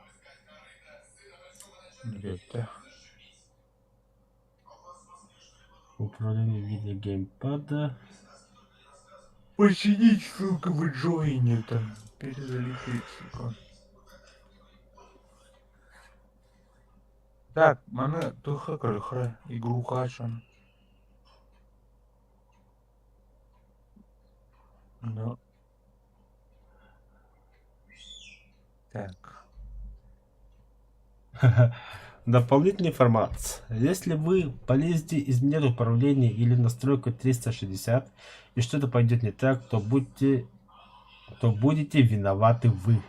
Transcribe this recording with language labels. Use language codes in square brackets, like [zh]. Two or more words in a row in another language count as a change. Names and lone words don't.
[ru] Где-то. Управление вида геймпада. Посидеть, сука, в Джойне там. Перезалететь, сука. Так, мана туха крыхра. Игру качан. Ну. Так. Дополнительная информация. Если вы полезете изменять управление или настройку 360 и что-то пойдет не так, то будете виноваты вы.